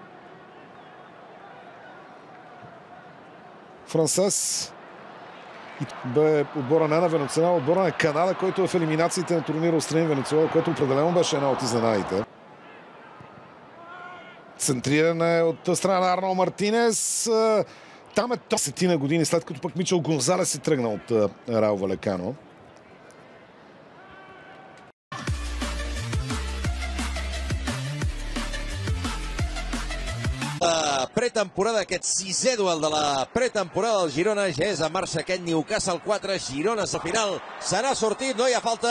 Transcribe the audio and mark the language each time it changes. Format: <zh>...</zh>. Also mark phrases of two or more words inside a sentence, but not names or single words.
<bg>Франсес бе отбора не на Венецуела, отбора на Канада, който е в елиминациите на турнира отстрани Венецуела, което определено беше една от изненадите. Центриране от страна на Арнол Мартинес. Там е 10 години, след като пък Мичел Гонзалес е тръгнал от Рао Валекано.</bg> <ca>Pretemporada, aquest sisè duel de la pretemporada del Girona. Ja és en marxa aquest Newcastle 4, Girona al final. Se n'ha sortit, no hi ha falta.</ca>